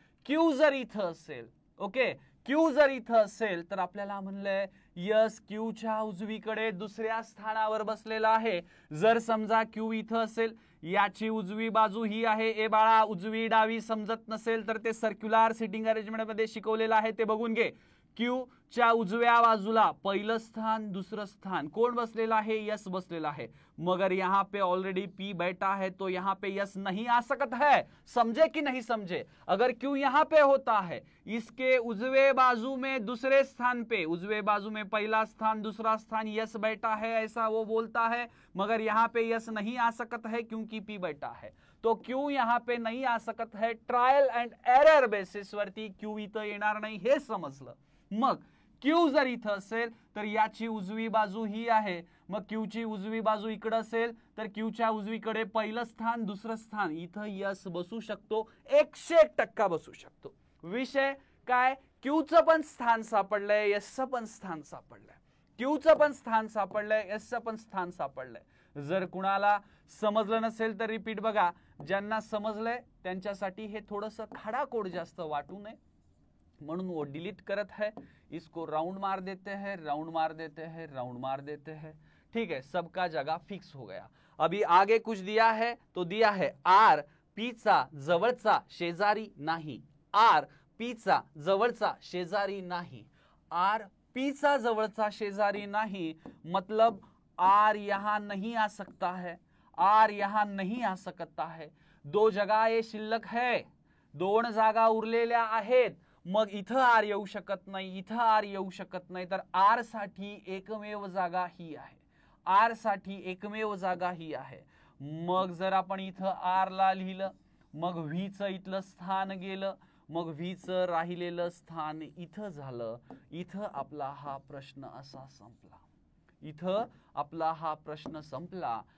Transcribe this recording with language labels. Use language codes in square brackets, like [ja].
[mr] Q जर इथं असेल, ओके, क्यू जर इथं असेल तर आपल्याला म्हणलंय यस क्यूच्या उजवीकडे दुसऱ्या स्थानावर बसलेला आहे. जर समजा क्यू इथं असेल, याची उजवी बाजू ही आहे. ए बाळा, उजवी डावी समजत नसेल तर ते सर्क्युलर सिटिंग अरेंजमेंट मध्ये शिकवलेलं आहे, ते बघून घे. क्यू च्या उजव्या बाजूला पहिलं स्थान दूसरं स्थान [hi] कौन बसलेला है, यस बसलेला है, मगर यहाँ पे ऑलरेडी पी बैठा है तो यहाँ पे यस नहीं आ सकता है। समझे कि नहीं समझे? अगर क्यू यहाँ पे होता है, इसके उजवे बाजू में दूसरे स्थान पे, उजवे बाजू में पहला स्थान दूसरा स्थान यस बैठा है ऐसा वो बोलता है, मगर यहाँ पे यस नहीं आ सकता है क्योंकि पी बैठा है, तो क्यू यहाँ पे नहीं आ सकत है। [mr] ट्रायल अँड एरर बेसिस वरती क्यू इथं येणार नाही हे समजलं। मग क्यू जर इथं असेल तर याची उजवी बाजू ही आहे, मग क्यूची उजवी बाजू इकडे असेल तर क्यूच्या उजवीकडे पहिलं स्थान दूसरं स्थान इथं यस बसू शकतो, 101% बसू शकतो। विषय काय, क्यूचं पण स्थान सापडलंय, यसचं पण स्थान सापडलंय, क्यूचं पण स्थान सापडलंय, यसचं पण स्थान सापडलंय। जर कुणाला समजलं नसेल तर रिपीट बघा, ज्यांना समजलंय त्यांच्यासाठी हे थोडंसं खडाखोड जास्त वाटू नये म्हणून [hi] वो डिलीट करत है, इसको राउंड मार देते हैं, राउंड मार देते हैं, राउंड मार देते हैं। ठीक है, सबका जगह फिक्स हो गया। अभी आगे कुछ दिया है तो दिया है [mr] आर पीचा जवळचा शेजारी नाही, [hi] आर पीचा जवळचा शेजारी नाही, आर पीचा जवळचा शेजारी नाही मतलब आर यहां नहीं आ सकता है, आर यहां नहीं आ सकता है। [mr] दो जगह शिल्लक है, दोन जागा उरलेल्या आहेत, मग इथं आर येऊ शकत नाही, इथं आर येऊ शकत नाही, तर आर साठी एकमेव जागा ही आहे, आर साठी एकमेव जागा ही आहे। मग जर आपण इथं आर ला लिहिलं, मग व्ही चं इथलं स्थान गेलं, मग व्ही चं राहिलेलं स्थान इथं झालं, इथं आपला हा प्रश्न असा संपला, इथं आपला हा प्रश्न संपला।